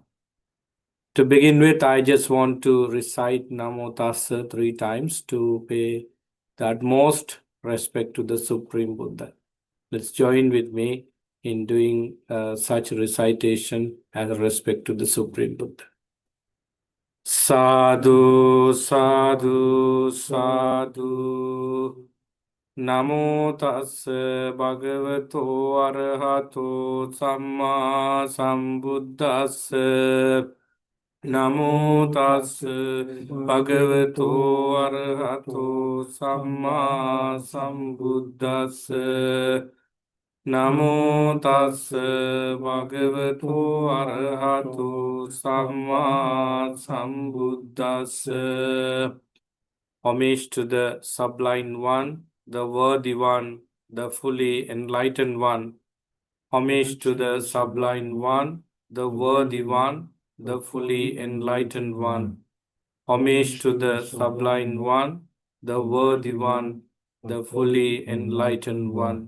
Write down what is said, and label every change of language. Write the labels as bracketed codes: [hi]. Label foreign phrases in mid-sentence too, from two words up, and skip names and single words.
[en] To begin with, I just want to recite Namo Tassa 3 times to pay the utmost respect to the Supreme Buddha. Let's join with me in doing such recitation as respect to the Supreme Buddha. [pi] Sadhu, sadhu, sadhu. Namo tassa bhagavato arahato samma sambuddhassa. Namo tassa bhagavato arahato samma sambuddhassa. Namo tassa bhagavato arahato samma sambuddhassa. [en] Homage to the Sublime One, the Worthy One, the Fully Enlightened One. Homage to the Sublime One, the Worthy One, the Fully Enlightened One. Homage to the Sublime One, the Worthy One, the Fully Enlightened One.